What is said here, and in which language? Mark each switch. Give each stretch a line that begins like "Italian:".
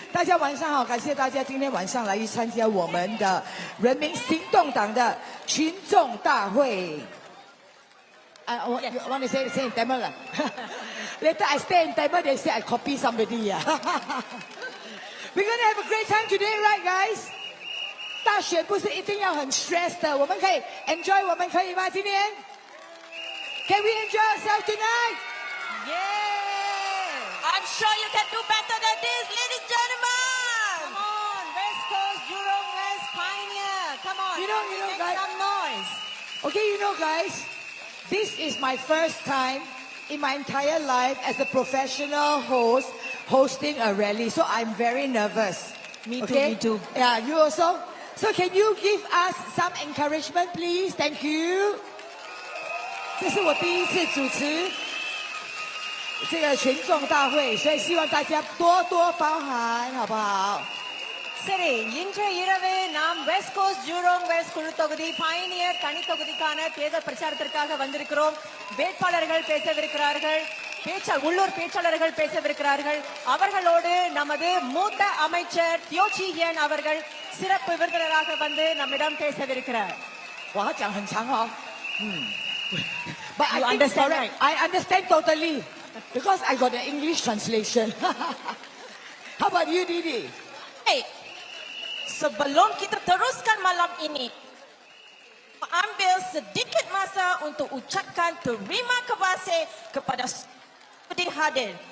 Chinese: 大家晚上好，感谢大家今天晚上来参加我们的人民行动党的群众大会。
English: I want to say in Tamil. Later I stay in Tamil, they say I copy somebody. We're going to have a great time today, right, guys?
Chinese: 大选不是一定要很 stress 的，我们可以 enjoy， 我们可以吗？今天
English: Can we enjoy ourselves tonight? Yeah! I'm sure you can do better than this, ladies and gentlemen! Come on, West Coast, Jurong West, Pioneer. Come on, make guys, some noise. Okay, guys, this is my first time in my entire life as a professional host hosting a rally, so I'm very nervous. Me too, okay? me too. Yeah, you also? So can you give us some encouragement, please? Thank you.
Chinese: 这是我第一次主持这个群众大会，所以希望大家多多包涵，好不好？
Tamil: சரி, இன்று இரவு நாம் west coast Jurong west குழு தொகுதி பயனியர் தனி தொகுதிக்கான தேர்தல் பிரச்சாரத்திற்காக வந்திருக்கிறோம். வேட்பாளர்கள் பேசவிருக்கிறார்கள், உள்ளூர் பேச்சாளர்கள் பேசவிருக்கிறார்கள். அவர்களோடு நமது மூத்த அமைச்சர் Chee Hean அவர்கள் சிறப்பு விருந்தினராக வந்து நம்மிடம் பேசவிருக்கிறார்.
Chinese: 我要讲很长哦。
English: But You understand, right? I understand totally because I got the English translation. How about you, Didi?
Malay: Hey, sebelum kita teruskan malam ini, ambil sedikit masa untuk ucapkan terima kasih kepada hadir.